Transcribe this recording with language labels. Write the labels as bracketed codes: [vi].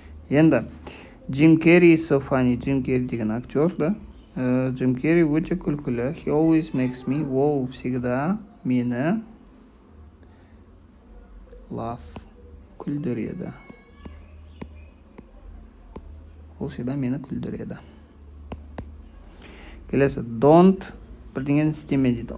[kk] Енді, [en] Jim Carrey is so funny. [kk] Jim Carrey деген актер, да? Jim Carrey өте күлкілі. [en] He always makes me, [kk] ол [ru] всегда [kk] мені [en] laugh, [kk] күлдіреді. Ол [ru] всегда [kk] мені күлдіреді. Келесі, [en] don't, [kk] бірдеңені істеме дейді.